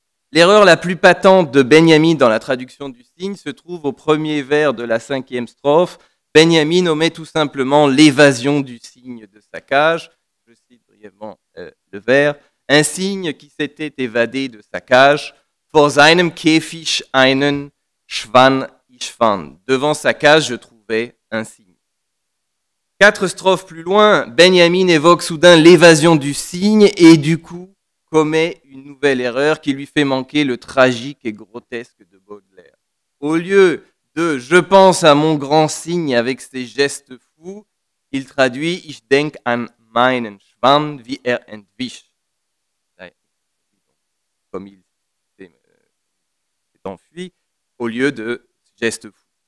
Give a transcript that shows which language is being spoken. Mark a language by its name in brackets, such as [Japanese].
[French] L'erreur la plus patente de Benjamin dans la traduction du Cygne se trouve au premier vers de la 5e strophe. Benjamin omet tout simplement l'évasion du cygne de sa cage. Je cite brièvement le vers. Un cygne qui s'était évadé de sa cage. [German] Vor seinem Käfig einen Schwan ich fand. [French] Devant sa cage, je trouvais un cygne. 4 strophes plus loin, Benjamin évoque soudain l'évasion du cygne et du coup commet une nouvelle erreur qui lui fait manquer le tragique et grotesque de Baudelaire. Au lieu de « je pense à mon grand cygne avec ses gestes fous », il traduit « [German] ich denk an meinen Schwann, wie entwich [French] », comme il s'est enfui, au lieu de « gestes fous ».